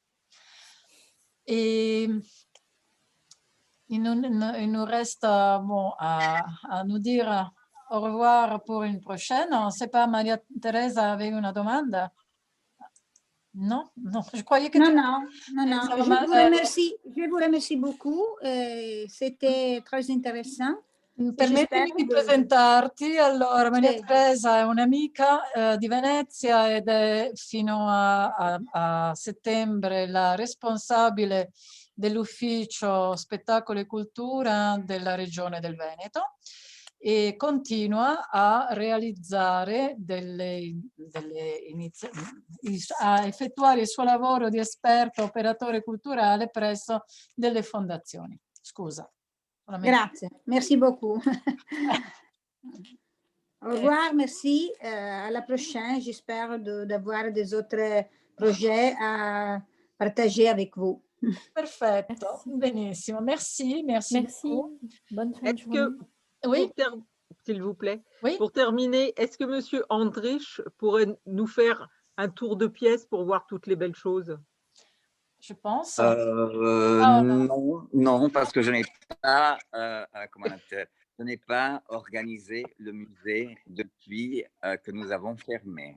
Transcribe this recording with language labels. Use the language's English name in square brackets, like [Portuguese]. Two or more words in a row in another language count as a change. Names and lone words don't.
[French] Et il nous reste à nous dire au revoir pour une prochaine. On ne sait pas, Maria Teresa avait une demande? Non, non, je croyais que non. Je vous remercie beaucoup. C'était très intéressant. [Italian] Permettimi di presentarti. Allora, Maria Teresa è un'amica di Venezia ed è fino a settembre la responsabile dell'ufficio spettacolo e cultura della regione del Veneto e continua a realizzare a effettuare il suo lavoro di esperto operatore culturale presso delle fondazioni. Scusa. Grazie, [French] merci beaucoup. Au revoir, merci. À la prochaine. J'espère d'avoir des autres projets à partager avec vous. [Italian] Perfetto, benissimo. [French] Merci beaucoup. Bonne fin de journée. Oui, s'il vous plaît. Oui. Pour terminer, est-ce que Monsieur Andrich pourrait nous faire un tour de pièce pour voir toutes les belles choses? Je pense. Non, parce que je n'ai pas, je n'ai pas organisé le musée depuis que nous avons fermé.